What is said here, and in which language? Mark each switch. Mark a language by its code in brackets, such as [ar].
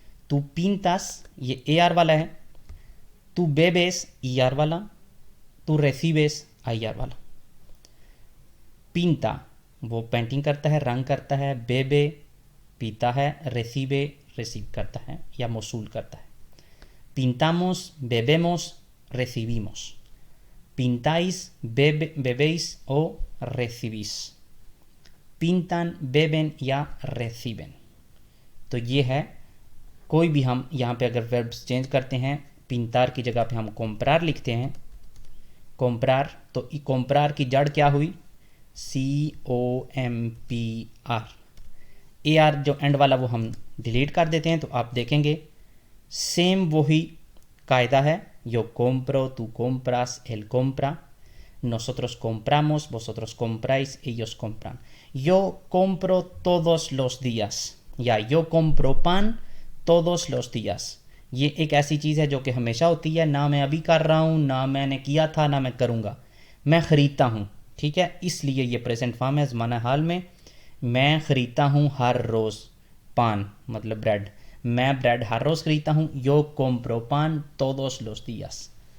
[hi] तू पिंतास ये A R वाला है, तू बेबेस ई आर वाला, तू रेसिबेस आई आर वाला। पिंता वो पेंटिंग करता है, रंग करता है, बेबे पीता है, रेसिबे रिसीव करता है या मौसूल करता है। [es] pintamos, bebemos, recibimos। pintáis, bebéis o recibís। pintan, beben या reciben। [hi] तो ये है, कोई भी हम यहाँ पे अगर वर्ब्स चेंज करते हैं, पिंतार की जगह पे हम comprar लिखते हैं, comprar, तो comprar की जड़ क्या हुई, COMPR। AR जो एंड वाला वो हम डिलीट कर देते हैं। तो आप देखेंगे सेम वही कायदा है, [es] yo compro, tú compras, él compra, nosotros compramos, vosotros compráis, ellos compran। yo compro todos los días या yo compro pan todos los días। [hi] ये एक ऐसी चीज़ है जो कि हमेशा होती है, ना मैं अभी कर रहा हूँ, ना मैंने किया था, ना मैं करूँगा, मैं ख़रीदता हूँ। ठीक है, इसलिए ये प्रेजेंट फॉर्म है ज़माना हाल में। मैं ख़रीदता हूँ हर रोज़ पान, मतलब ब्रेड, मैं ब्रेड हर रोज़ ख़रीदता हूँ। [es] yo compro pan todos los días।